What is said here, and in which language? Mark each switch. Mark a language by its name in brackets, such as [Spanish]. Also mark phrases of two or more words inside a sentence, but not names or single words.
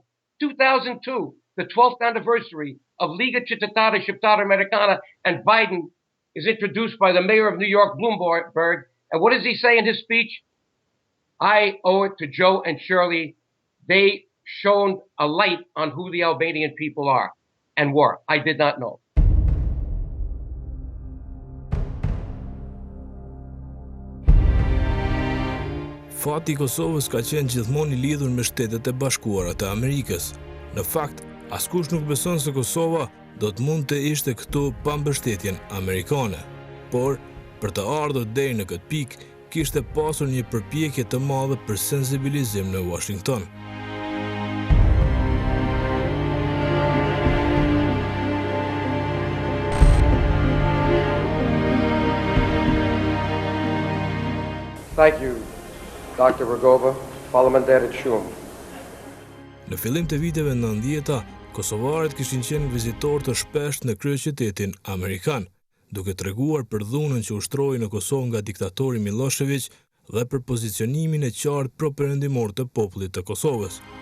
[English] 2002, the 12th anniversary of Liga Cittadina Shqiptare Americana, and Biden is introduced by the mayor of New York, Bloomberg. And what does he say in his speech? I owe it to Joe and Shirley. They shone a light on who the Albanian people are and were. I did not know. [Albanian] Fati i Kosovës ka qenë gjithmonë i lidhur me Shtetet e Bashkuara të Amerikës. Në fakt, askush nuk beson se Kosova do të mund të ishte këtu pa mbështetjen amerikane. Por, për të ardhur deri në këtë pikë, kishte pasur një përpjekje të madhe për sensibilizim në Washington. [English] Thank you, Dr. Rogova. [Albanian] Faleminderit shumë. Në fillim të viteve 90-ta, kosovarët kishin qenë vizitorë të shpesht në kryeqytetin amerikan, duke treguar për dhunën që ushtroi në Kosovë nga diktatori Milošević dhe për pozicionimin e qartë pro-perëndimor të popullit të Kosovës.